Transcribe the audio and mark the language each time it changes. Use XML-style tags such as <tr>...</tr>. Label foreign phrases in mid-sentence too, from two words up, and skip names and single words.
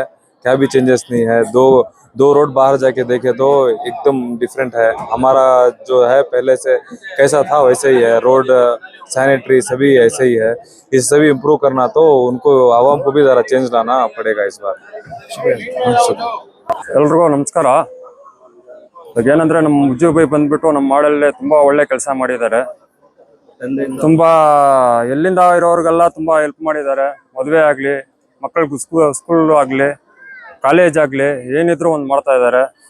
<hi>क्या भी चेंजेस नहीं है. दो रोड बाहर जाके देखे तो एकदम डिफरेंट है. हमारा जो है पहले से कैसा था वैसे ही है. रोड, सैनिटरी सभी ऐसे ही है. इस सभी इम्प्रूव करना तो उनको आवाम को भी ज़रा चेंज लाना पड़ेगा इस बार.</hi> <kn>ಎಲ್ರಿಗೂ ನಮಸ್ಕಾರ. ಏನಂದ್ರೆ ನಮ್ಮ ಮುಜ್ಜು ಬೈ ಬಂದ್ಬಿಟ್ಟು ನಮ್ಮ ಮಾಡಲ್ಲೇ ತುಂಬಾ ಒಳ್ಳೆ ಕೆಲಸ ಮಾಡಿದ್ದಾರೆ. ತುಂಬಾ ಎಲ್ಲಿಂದ ಇರೋರಿಗೆಲ್ಲ ತುಂಬಾ ಹೆಲ್ಪ್ ಮಾಡಿದ್ದಾರೆ. ಮದುವೆ ಆಗ್ಲಿ, ಮಕ್ಕಳಿಗೆ ಸ್ಕೂಲ್ ಆಗ್ಲಿ, ಕಾಲೇಜ್ ಆಗಲಿ ಏನಿದ್ರು ಒಂದು ಮಾಡ್ತಾ ಇದ್ದಾರೆ.</kn>